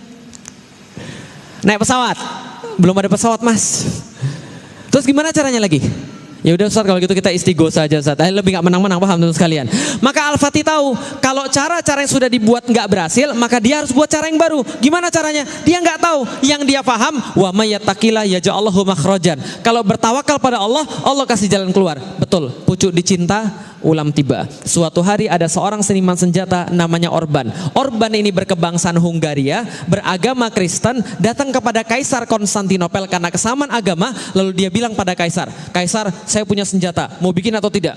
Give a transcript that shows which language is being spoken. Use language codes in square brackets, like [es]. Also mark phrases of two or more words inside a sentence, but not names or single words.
[id] Naik pesawat. Belum ada pesawat, Mas. Terus gimana caranya lagi? Ya udah Ustaz, kalau gitu kita istighosa saja Ustaz. Lebih nggak menang-menang, paham teman sekalian. Maka Al-Fatih tahu kalau cara-cara yang sudah dibuat nggak berhasil, maka dia harus buat cara yang baru. Gimana caranya? Dia nggak tahu. Yang dia paham, [ar] ومن يتق الله يجعل له مخرجا. [id] Kalau bertawakal pada Allah, Allah kasih jalan keluar. Betul. Pucuk dicinta, ulam tiba. Suatu hari ada seorang seniman senjata namanya Orban. Orban ini berkebangsaan Hungaria, beragama Kristen, datang kepada Kaisar Konstantinopel karena kesamaan agama. Lalu dia bilang pada Kaisar, Kaisar, saya punya senjata, mau bikin atau tidak?